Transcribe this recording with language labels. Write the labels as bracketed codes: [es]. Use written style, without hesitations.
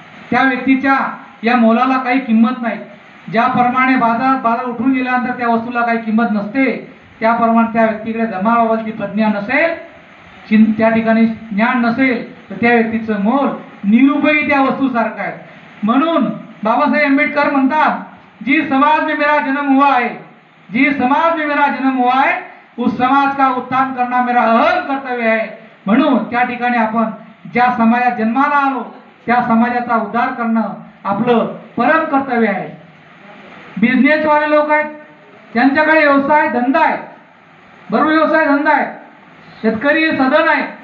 [mr] त्या व्यक्तीच्या या मोलाला काही किंमत नाही. ज्याप्रमाणे बाजार उठून गेल्यानंतर त्या वस्तूला काही किंमत नसते, त्याप्रमाणे त्या व्यक्तीकडे धर्माबाबतची प्रज्ञा नसेल, त्या ठिकाणी ज्ञान नसेल, तर त्या व्यक्तीचं मोल निरुपयोगी त्या वस्तूसारखं आहे. म्हणून बाबासाहेब आंबेडकर म्हणतात, [hi] जी समाज में मेरा जन्म हुआ है, जी समाज में मेरा जन्म हुआ है, उस समाज का उत्थान करना मेरा अहम कर्तव्य है. [mr] म्हणून त्या ठिकाणी आपण ज्या समाजात जन्माला आलो त्या समाजाचा उद्धार करणं आपलं परम कर्तव्य आहे. बिझनेसवाले लोक आहेत, त्यांच्याकडे व्यवसाय धंदा आहे, बरोबर, व्यवसाय धंदा आहे, शेतकरी सदन आहे.